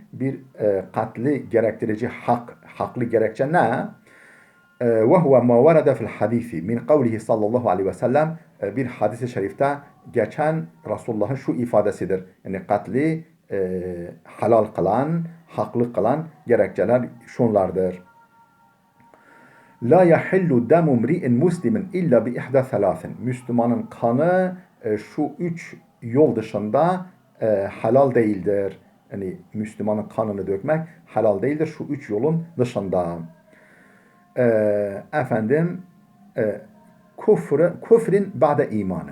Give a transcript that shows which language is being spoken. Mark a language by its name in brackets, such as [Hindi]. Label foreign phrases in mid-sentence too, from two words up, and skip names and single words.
[Turkish] Bir katli gerektirici haklı gerekçe ne? [Arabic] وهو ما ورد في الحديث من قوله صلى الله عليه وسلم, [Turkish] bir hadis-i şerifte geçen Resulullah'ın şu ifadesidir. Yani katli halal kılan, haklı kılan gerekçeler şunlardır. [Arabic] لا يحل دم امرئ مسلم إلا بإحدى ثلاث. [Turkish] Müslümanın kanı şu 3 yol dışında halal değildir. Yani Müslümanın kanını dökmek halal değildir şu 3 yolun dışında. [Arabic] Efendim كفر بعد إيمان.